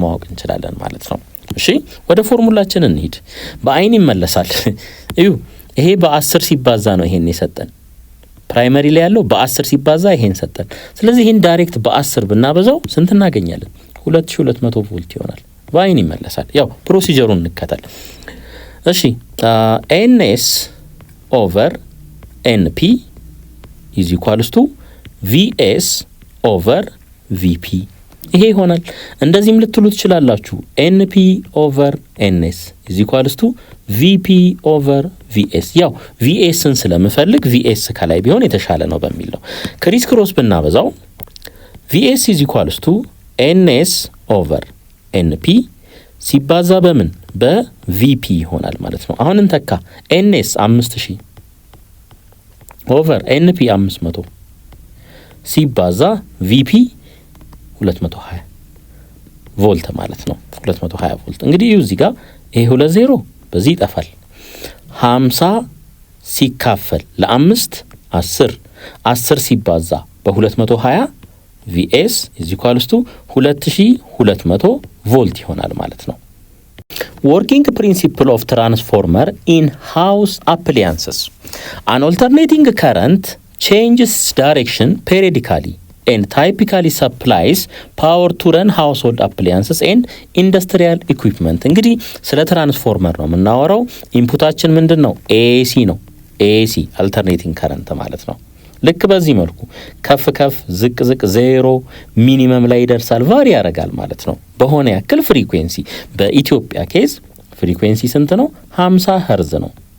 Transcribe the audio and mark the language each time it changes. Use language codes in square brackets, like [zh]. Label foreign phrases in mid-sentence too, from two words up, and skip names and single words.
[am] ማወቅ እንችላለን ማለት ነው እሺ ወደ ፎርሙላችን እንሂድ በአይን ይመለሳል እዩ ይሄ በ10 ሲባዛ ነው ይሄን የሰጠን ፕራይመሪ ላይ ያለው በ10 ሲባዛ ይሄን ሰጠን ስለዚህ ይሄን ዳይሬክት በ10 ብናበዛው ስንት እናገኛለን 2200 ቮልት ይሆናል በአይን ይመለሳል ያው ፕሮሲጀሩን እንከተል እሺ [en] ns over np is equals to vs over vp [am] ይሄ ይሆናል እንደዚህም ልትሉ ትችላላችሁ [en] np over ns is equals to vp over vs [am] ያው vs ን ስለምፈልግ vs ከላይ ቢሆን የተሻለ ነው በሚል ነው [en] criss cross [am] ብናበዛው [en] vs is equals to ns over np [am] ሲባዛ በምን በvp ይሆናል ማለት ነው አሁን እንተካ ns 5000 [en] over np [am] 500 ሲባዛ vp 220 ቮልት ማለት ነው 220 ቮልት እንግዲህ እዚህ ጋር ይሄ 20 በዚህ ይጠፋል 50 ሲካፈል ለ5 10 ሲባዛ [en] በ220 vs is equals to 2200 [am] ቮልት ይሆናል ማለት ነው [en] Working principle of transformer in house appliances an alternating current changes direction periodically and typically supplies power to run household appliances and industrial equipment [am] እንግዲህ ስለ ትራንስፎርመር ነው የምናወራው ኢንፑታችን ምንድነው AC ነው [en] AC alternating current [am] ማለት ነው ልክ በዚህ መልኩ ከፍ ዝቅ ዜሮ ሚኒመም ላይ ይደርሳል ቫሪ ያደርጋል ማለት ነው በሆነ ያክል ፍሪኩዌንሲ በኢትዮጵያ ኬዝ ፍሪኩዌንሲ ስንት ነው 50 ሄርዝ ነው